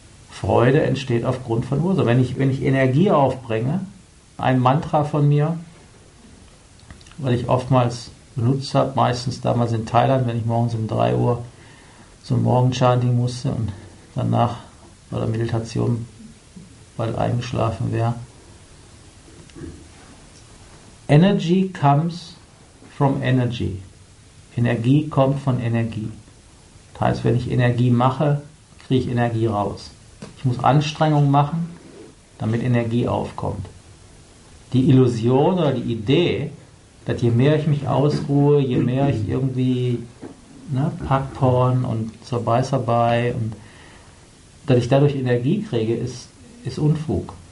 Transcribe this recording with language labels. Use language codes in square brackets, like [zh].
[de] Freude entsteht aufgrund von Ursachen. Wenn ich Energie aufbringe, ein Mantra von mir, weil ich oftmals benutzt habe, meistens damals in Thailand, wenn ich morgens um 3 Uhr zum Morgenchanting musste und danach bei der Meditation bald eingeschlafen wäre. [en] Energy comes from energy. [de] Energie kommt von Energie. Das heißt, wenn ich Energie mache, kriege ich Energie raus. Ich muss Anstrengung machen, damit Energie aufkommt. Die Illusion oder die Idee, dass je mehr ich mich ausruhe, je mehr ich irgendwie Packporn und zur Beißerbei und dass ich dadurch Energie kriege, ist Unfug.